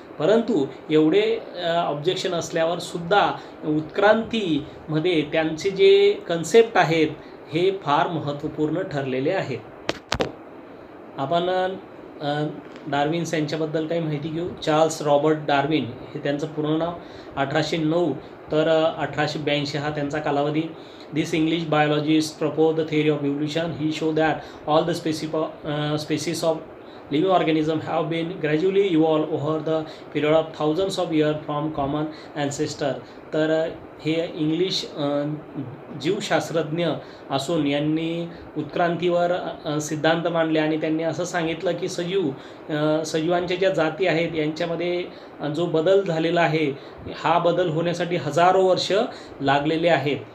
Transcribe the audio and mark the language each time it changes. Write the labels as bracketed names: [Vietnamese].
[Marathi] परंतु एवढे ऑब्जेक्शन असल्यावर सुद्धा उत्क्रांतीमध्ये त्यांचे जे कन्सेप्ट आहेत हे फार महत्त्वपूर्ण ठरलेले आहेत. आपण डार्विन्स यांच्याबद्दल काही माहिती घेऊ. चार्ल्स रॉबर्ट डार्विन हे त्यांचं पूर्ण नाव. 1809 तर 1882 हा त्यांचा कालावधी. [English] This English biologist propose the theory of evolution. He showed that all the species of living organisms have been gradually evolved over the period of thousands of years from common ancestor. [Marathi] तर हे English जीवशास्त्रज्ञ असून यांनी उत्क्रांतीवर सिद्धांत मांडले आणि त्यांनी असं सांगितलं की सजीवांच्या ज्या जाती आहेत यांच्यामध्ये जो बदल झालेला आहे हा बदल होण्यासाठी हजारो वर्ष लागलेले आहेत.